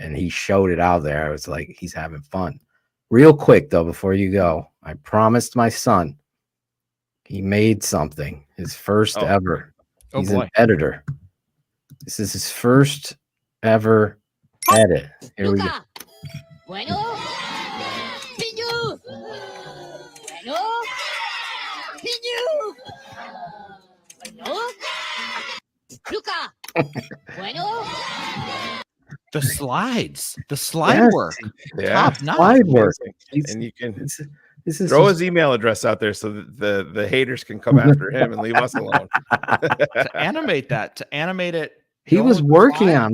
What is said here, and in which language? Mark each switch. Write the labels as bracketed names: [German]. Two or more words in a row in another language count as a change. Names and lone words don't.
[English] And he showed it out there. I was like, he's having fun. Real quick, though, before you go, I promised my son he made something, his first ever. He's an editor. This is his first ever edit. Here we go. Bueno, Piñu. Bueno, Piñu. Bueno, Luca. Bueno. The slide work. Yeah. Top notch. Slide work. And you can this is throw his email address out there so that the haters can come after him and leave us alone. To animate it. He was working on.